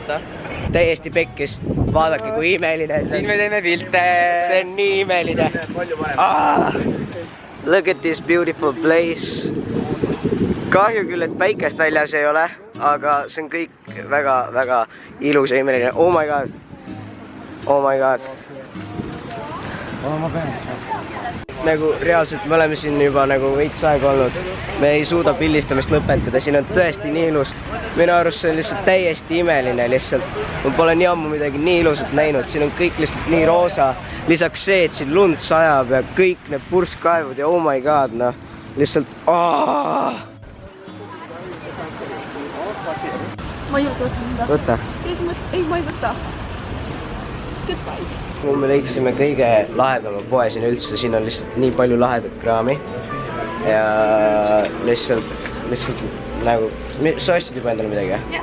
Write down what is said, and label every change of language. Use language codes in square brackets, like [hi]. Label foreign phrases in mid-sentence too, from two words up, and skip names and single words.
[et] Täiesti pekkis, vaadake kui imeline. Siin me teeme pilte. See on nii imeline. [en] Look at this beautiful place. [et] Kahju küll, et päikest väljas ei ole, aga see on kõik väga ilus ja imeline. [en] Oh my god. Oh my god. [et] Nagu reaalselt me oleme siin juba nagu veits aega olnud. Me ei suuda pildistamist lõpetada, siin on tõesti nii ilus. Minu arust see on lihtsalt täiesti imeline lihtsalt. Ma pole nii ammu midagi nii ilusat näinud, siin on kõik lihtsalt nii roosa. Lisaks see, et siin lund sajab ja kõik need purskkaevud ja [en] oh my god, [et] noh. Lihtsalt Ma ei võtta seda. Võta. Ei, ma ei võta. Goodbye. Me leidsime kõige lahedama poe siin üldse, siin on lihtsalt nii palju lahedat kraami ja lihtsalt nagu, sa ostsid juba endale midagi?